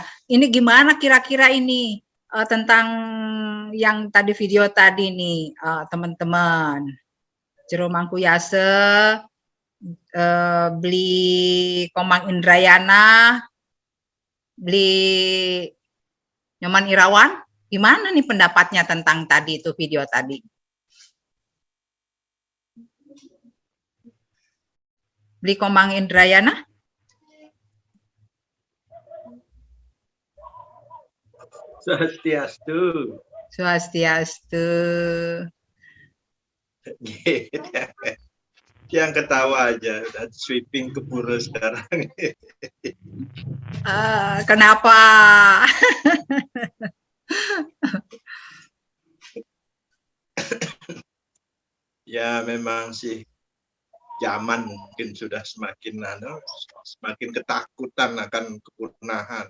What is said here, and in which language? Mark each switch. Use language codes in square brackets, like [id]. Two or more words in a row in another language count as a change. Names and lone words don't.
[id] Ini gimana kira-kira ini tentang yang tadi video tadi nih, teman-teman. Jero Mangkuyase beli Komang Indrayana, beli Nyoman Irawan. Gimana nih pendapatnya tentang tadi itu video tadi? Beli Komang Indrayana? Swastiastu. Swastiastu. Yang ketawa aja, udah sweeping ke pura sekarang. Kenapa? Ya memang sih zaman mungkin sudah semakin semakin ketakutan akan kepunahan.